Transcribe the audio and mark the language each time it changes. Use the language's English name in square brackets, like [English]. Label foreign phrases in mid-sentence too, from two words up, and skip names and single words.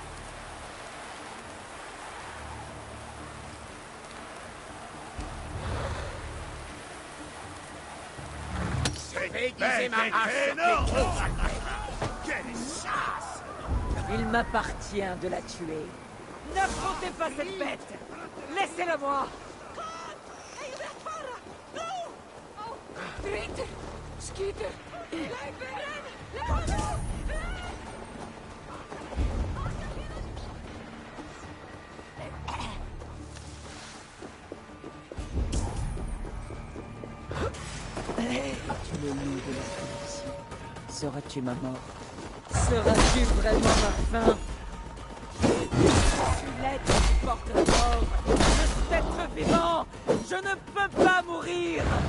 [French] Aiguisez ma hache! Quelle chasse! Il m'appartient de la tuer. N'affrontez pas cette bête! Laissez-la moi! [Icelandic] Drýtur! Skítur! Hleypur! [French] Es-tu le loup de la punition? Seras-tu ma mort? Seras-tu vraiment ma fin? Je suis l'être qui porte la mort. Je suis être vivant. Je ne peux pas mourir.